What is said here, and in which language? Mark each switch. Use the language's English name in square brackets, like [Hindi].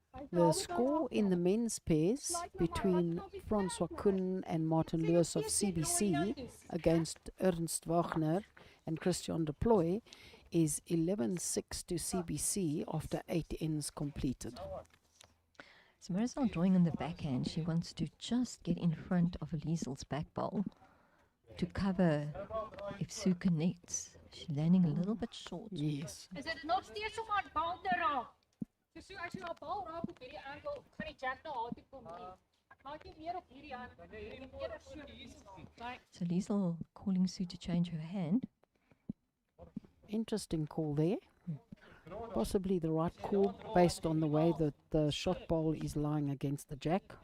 [English] The score in the men's pairs between Francois Kuhn and Martin Lewis of CBC against Ernst Wagner and Christian de Ploy is 11-6 to CBC after 8 ends completed. So Marizellé drawing on the backhand. She wants to just get in front of Liezl's back bowl to cover if Sue connects. She's landing a little bit short. Yes. [Afrikaans] Is dit nog steeds om haar bal te raak? Dis so as jy haar bal raak op hierdie angle, gaan die jack na haar toe kom nie. Maak jy meer op hierdie hand. Eerder so. [English] So Liezl calling Sue to change her hand. Interesting call there. Possibly the right call based on the way that the shot bowl is lying against the jack.